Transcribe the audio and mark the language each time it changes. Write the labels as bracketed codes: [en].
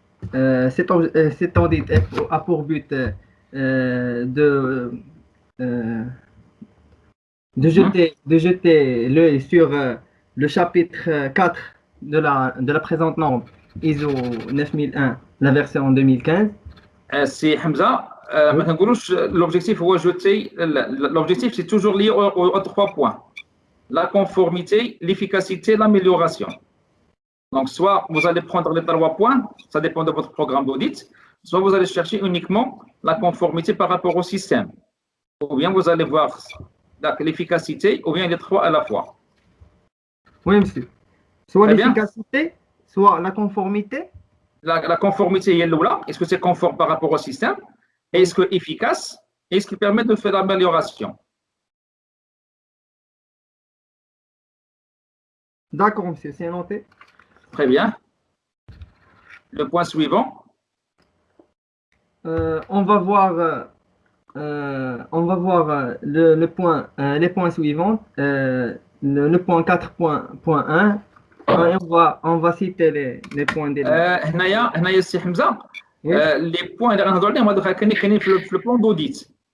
[fr] Cet audit a pour but euh, de jeter l'œil sur le chapitre 4 de la présente norme ISO 9001, la version 2015. C'est Hamza. [ar] ما كنقولوش l'objectif هو jeter. [fr] L'objectif c'est toujours lié aux 3 points. La conformité, l'efficacité, l'amélioration. Donc, soit vous allez prendre les 3 points, ça dépend de votre programme d'audit, soit vous allez chercher uniquement la conformité par rapport au système, ou bien vous allez voir l'efficacité, ou bien les 3 à la fois. Oui, monsieur. Soit l'efficacité, soit la conformité. La conformité, est-ce que c'est conforme par rapport au système? Est-ce que efficace? Est-ce qu'il permet de faire l'amélioration? D'accord, monsieur, c'est noté. Très bien. Le point suivant. On va voir les points suivants. Le point 4.1. On va citer les points des [ar] هنايا السي حمزه [fr] les points [ar] اللي غنهضروا عليهم هذوك كاينين في [fr] le plan d'audit.